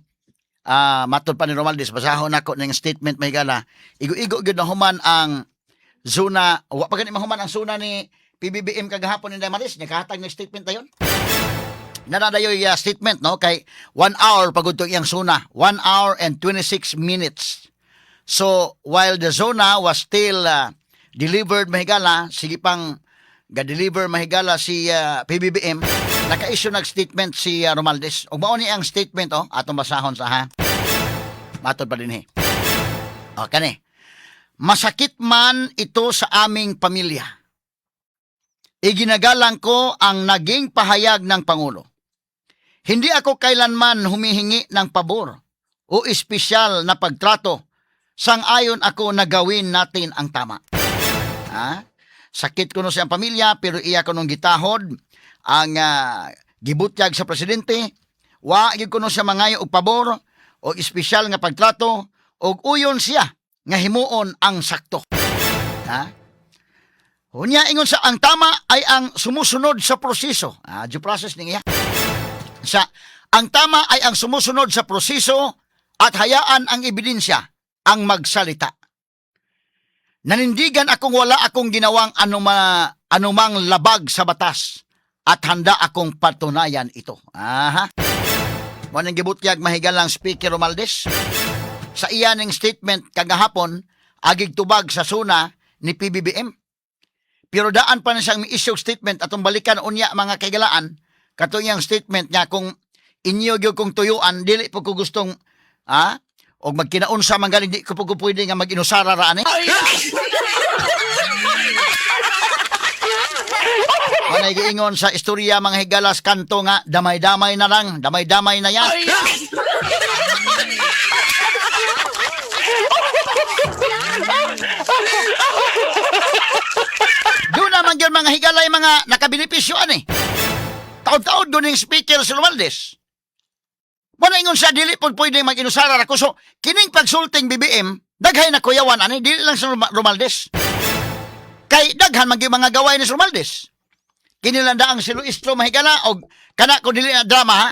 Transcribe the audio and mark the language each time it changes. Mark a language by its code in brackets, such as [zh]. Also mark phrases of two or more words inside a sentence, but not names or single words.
[ceb] Matod pa ni Romaldes, basahon nako ning statement may gala. Igo-igo gyud na human ang zona, wa pa gani mahuman ang zona ni PBBM kagahapon ni Damaris, nya kahatag ng statement dayon. Nanadayoy statement no kay 1 hour pagud iyang zona, [en] 1 hour and 26 minutes. So while the zona was still delivered [ceb] mahigala, sige pang ga-deliver mahigala si PBBM, naka-issue nag-statement si Romaldes. Ug mao ni ang statement atong basahon sa ha. Matod pa din kani. [tl] Masakit man ito sa aming pamilya. Iginagalang ko ang naging pahayag ng Pangulo. Hindi ako kailanman humihingi ng pabor o espesyal na pagtrato. Sang-ayon ako na gawin natin ang tama. [ceb] Sakit ko no siyang pamilya pero iya ko nung gitahod ang gibutyag sa presidente. Wa gyud ko no siya mangayo og pabor o espesyal nga pagtrato og uyon siya nga himuon ang sakto. Unya ingon sa [tl] ang tama ay ang sumusunod sa proseso. [en] Due process [ceb] ning iya. [tl] Ang tama ay ang sumusunod sa proseso at hayaan ang ebidensya ang magsalita. Nanindigan akong wala akong ginawang anumang labag sa batas at handa akong patunayan ito. [ceb] Manang gibutyag mahigalang Speaker Romaldes sa iyaning statement kagahapon agig tubag sa suna ni PBBM. Pero daan pa na siyang issue statement atong balikan unya mga kaigalaan kato iyang statement niya kung inyo gyud kong tuyuan dili po ko gustong og magkinaunsa man galing di ko po pwede nga mag-inusara ra ani. Manay giingon sa istorya mga higalas kanto nga damay-damay na lang, [tl] damay-damay na yan. [ceb] Doon naman yun mga higalay mga nakabenepisyo ani. [tl] Taon-taon doon yung speaker si Romaldes. [ceb] Muna ingon sa dili po pwede mag-inusara ako. So, kining pagsulting BBM, daghay na kuyawan ani, dili lang sa Romaldes. Kay daghan mga gaway ni Romaldes. Kinilanda ang si Luistro mahigala og kana ko dili na drama ha.